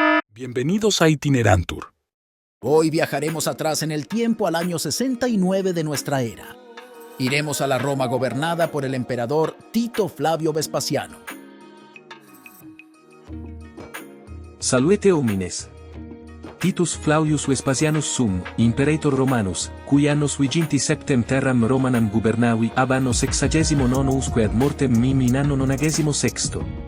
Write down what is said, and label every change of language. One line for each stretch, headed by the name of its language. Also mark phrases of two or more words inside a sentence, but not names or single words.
Spanish: Bienvenidos a Itinerantur. Hoy viajaremos atrás en el tiempo al año 69 de nuestra era. Iremos a la Roma gobernada por el emperador Tito Flavio Vespasiano.
Latin: Salvete homines. Titus Flavius Vespasianus sum, imperator Romanus, cui annos viginti septem terram Romanam gubernavi ab anno 69 usque ad mortem mim in anno 96.